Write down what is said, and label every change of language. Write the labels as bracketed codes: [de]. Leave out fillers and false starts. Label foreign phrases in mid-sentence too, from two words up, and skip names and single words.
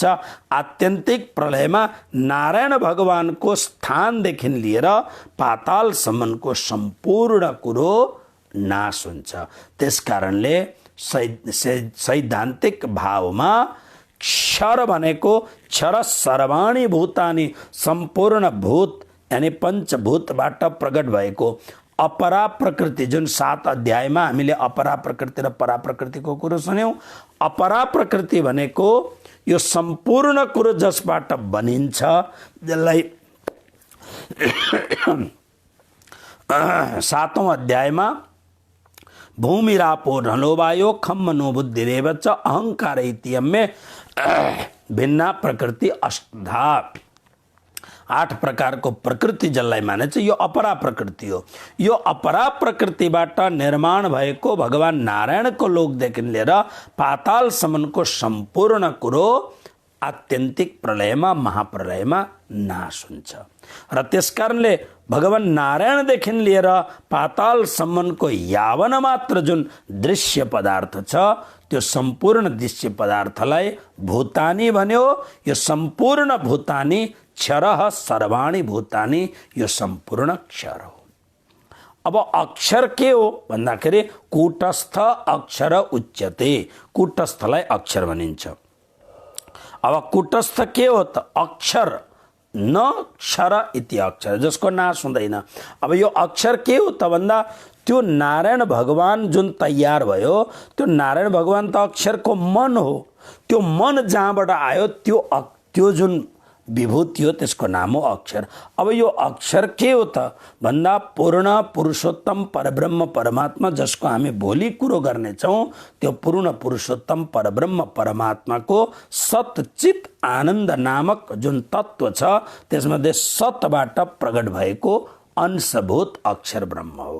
[ne] आत्यन्तिक प्रलयमा नारायण भगवानको स्थानदेखि लिएर पातालसम्मको सम्पूर्ण कुरो नाश हुन्छ। त्यसकारणले सैद्धान्तिक भावमा क्षर भनेको [sa] क्षर सर्वाणी भूतानि [ne] सम्पूर्ण भूत यानी पञ्चभूतबाट प्रकट भएको अपरा प्रकृति, जुन 7 अध्यायमा हामीले अपरा प्रकृति र परा प्रकृतिको कुरो सुन्यौं। अपरा प्रकृति भनेको यो सम्पूर्ण कुरो जसबाट बनिन्छ, जसलाई 7औं अध्यायमा [sa] भूमिरापो नलो वायो खम मनो बुद्धिरेव च अहंकार इत्यम्मे भिन्ना प्रकृति अष्टधा। [ne] 8 प्रकारको प्रकृति जसलाई मानेछ यो अपरा प्रकृति हो। यो अपरा प्रकृतिबाट निर्माण भएको भगवान नारायणको लोकदेखि लिएर पातालसम्मको सम्पूर्ण कुरो आत्यन्तिक प्रलयमा महाप्रलयमा नाश हुन्छ र त्यसकारणले भगवान नारायणदेखि लिएर पातालसम्मको यावन मात्र जुन दृश्य पदार्थ छ त्यो सम्पूर्ण दृश्य पदार्थलाई भूतानि भन्यो। यो सम्पूर्ण भूतानि [sa] क्षरः सर्वाणि भूतानि, [ne] यो सम्पूर्ण क्षर हो। अब अक्षर के हो भन्दाखेरि [sa] कूटस्थ अक्षर उच्यते। [ne] कूटस्थलाई अक्षर भनिन्छ। अब कूटस्थ के हो त अक्षर, [sa] न क्षर इति अक्षर, [ne] जसको नाश हुँदैन। अब यो अक्षर के हो त भन्दा त्यो नारायण भगवान जुन तयार भयो त्यो नारायण भगवान त अक्षरको मन हो। त्यो मन जहाँबाट आयो त्यो जुन विभूति हो त्यसको नाम हो अक्षर। अब यो अक्षर के हो त भन्दा पूर्ण पुरुषोत्तम परब्रह्म परमात्मा, जसको हामी भोलि कुरो गर्नेछौँ, त्यो पूर्ण पुरुषोत्तम परब्रह्म परमात्माको सतचित आनन्द नामक जुन तत्व छ त्यसमध्ये सतबाट प्रकट भएको अंशभूत अक्षर ब्रह्म हो।